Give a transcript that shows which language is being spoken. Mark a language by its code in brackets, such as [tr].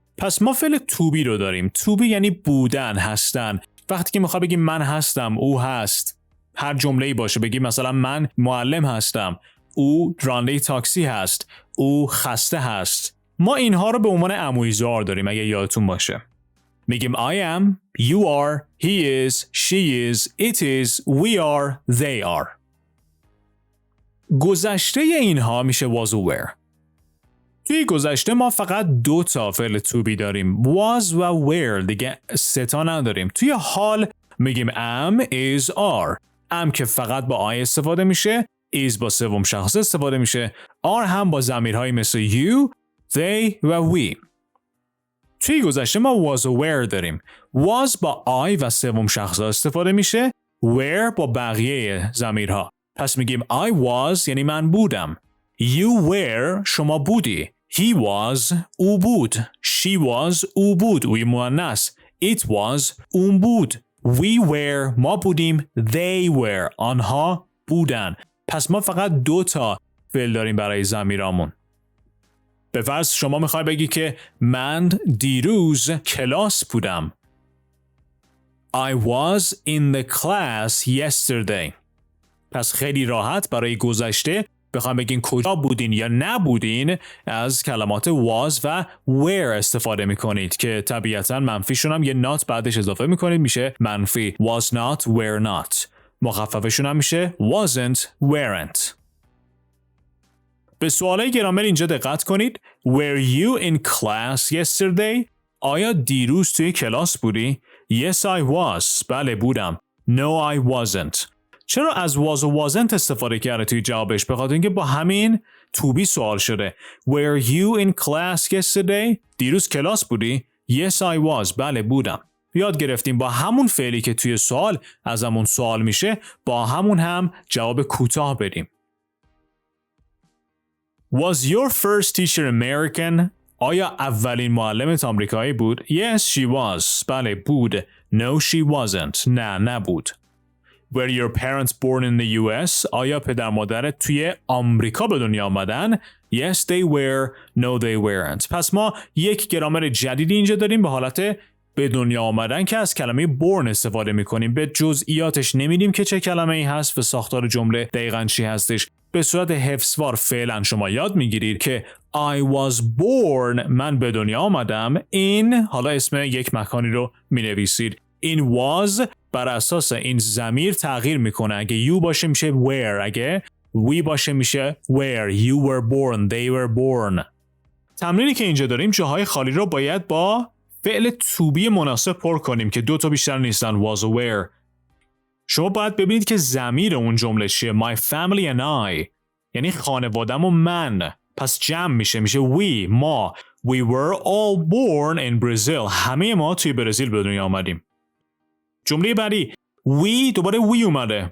[fa] پس ما فعل to be رو داریم. to be یعنی بودن، هستن. وقتی که میخوام بگیم من هستم، او هست، هر جمله‌ای باشه، بگیم مثلا من معلم هستم، او راننده تاکسی هست، او خسته هست. ما اینها رو به عنوان عمویزار داریم اگه یادتون باشه. میگیم [en] I am, you are, he is, she is, it is, we are, they are. [fa] گذشته اینها میشه was و were. توی گذشته ما فقط 2 تا فعل to be داریم. was و were، دیگه 3 تا نداریم. توی حال میگیم am, is, are. am که فقط با I استفاده میشه. is با سوم شخص استفاده میشه. are هم با ضمیرهای مثل you, they و we. توی گذشته ما was و were داریم. was با I و سوم شخص استفاده میشه. were با بقیه ضمیرها. پس میگیم [en] I was [fa] یعنی من بودم. [en] You were [fa] شما بودی. [en] He was [fa] او بود. [en] She was [fa] او بود. اوی مؤنث. [en] It was [fa] اون بود. [en] We were [fa] ما بودیم. [en] They were [fa] آنها بودن. پس ما فقط 2 تا فعل داریم برای ضمیرامون. به فرض شما میخوای بگی که من دیروز کلاس بودم. [en] I was in the class yesterday. [fa] پس خیلی راحت برای گذشته بخوام بگین کجا بودین یا نبودین از کلمات was و were استفاده میکنید که طبیعتاً منفیشون هم یه not بعدش اضافه میکنید میشه منفی. [en] was not, were not. [fa] مخففشون هم میشه wasn't, weren't. به سوالای گرامر اینجا دقت کنید. [en] Were you in class yesterday? [fa] آیا دیروز توی کلاس بودی؟ [en] Yes, I was. [fa] بله بودم. [en] No, I wasn't. [fa] چرا از was و wasn't استفاده کرده توی جوابش؟ به خاطر اینکه با همین to be سوال شده. [en] Were you in class yesterday? [fa] دیروز کلاس بودی؟ [en] Yes, I was. [fa] بله بودم. یاد گرفتیم با همون فعلی که توی سوال از همون سوال میشه با همون هم جواب کوتاه بدیم. [en] Was your first teacher American? [fa] آیا اولین معلمت آمریکایی بود؟ [en] Yes, she was. [fa] بله بود. [en] No, she wasn't. [fa] نه نبود. [en] Were your parents born in the US? [fa] آیا پدر مادرت توی آمریکا به دنیا آمدن؟ [en] Yes, they were. No, they weren't. [fa] پس ما یک گرامر جدیدی اینجا داریم به حالت به دنیا آمدن که از کلمه born استفاده میکنیم. به جزئیاتش نمیدیم که چه کلمه ای هست و ساختار جمله دقیقاً چی هستش. به صورت حفظوار فعلا شما یاد میگیرید که [en] I was born، [fa] من به دنیا آمدم in، حالا اسم یک مکانی رو مینویسید. این was بر اساس این ضمیر تغییر میکنه. اگه you باشه میشه where، اگه we باشه میشه where. [en] You were born, they were born. [fa] تمرینی که اینجا داریم جاهای خالی رو باید با فعل to be مناسب پر کنیم که 2 تا بیشتر نیستن. [en] was و were. [fa] شما باید ببینید که ضمیر اون جمله چیه. [en] My family and I، [fa] یعنی خانوادم و من. پس جمع میشه we، ما. [en] We were all born in Brazil. [fa] همه ما توی برزیل به دنیا آمدیم. جمله بعدی we، دوباره we اومده.